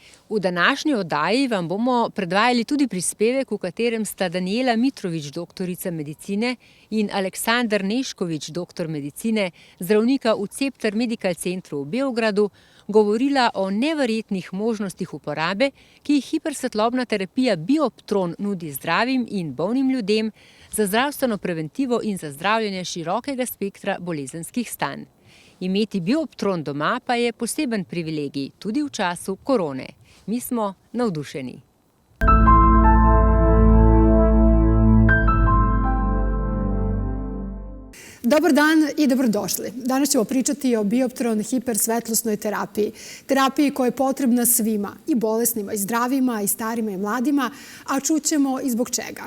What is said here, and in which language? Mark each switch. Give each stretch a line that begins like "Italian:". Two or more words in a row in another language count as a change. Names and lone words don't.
Slovenian: V današnji oddaji vam bomo predvajali tudi prispevek, v katerem sta Danijela Mitrović, doktorica medicine, in Aleksandar Nešković, doktor medicine, zdravnika v Cepter Medical Centru v Beogradu, govorila o neverjetnih možnostih uporabe, ki jih hipersvetlobna terapija Bioptron nudi zdravim in bolnim ljudem za zdravstveno preventivo in za zdravljenje širokega spektra bolezenskih stanj. Imeti Bioptron doma pa je poseben privilegij, tudi v času korone. Mi smo navdušeni.
Serbian: Dobar dan i dobrodošli. Danas ćemo pričati o Bioptron hipersvetlosnoj terapiji. Terapiji koja je potrebna svima, i bolesnima, i zdravima, i starima, i mladima, a čućemo i zbog čega.